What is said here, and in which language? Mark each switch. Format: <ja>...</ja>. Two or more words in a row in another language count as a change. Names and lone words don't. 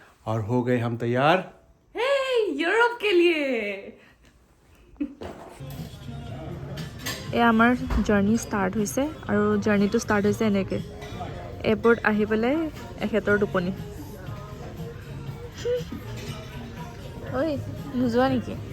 <hi>और हो गए हम तैयार यूरोप के लिए।</hi> <as>এয়া আমাৰ</as> <en>journey start</en> <as>হৈছে আৰু জাৰ্নিটো ষ্টাৰ্ট হৈছে এনেকৈ এয়াৰপৰ্ট আহি পেলাই এখেতৰ টোপনি। ঐ নোযোৱা নেকি?</as>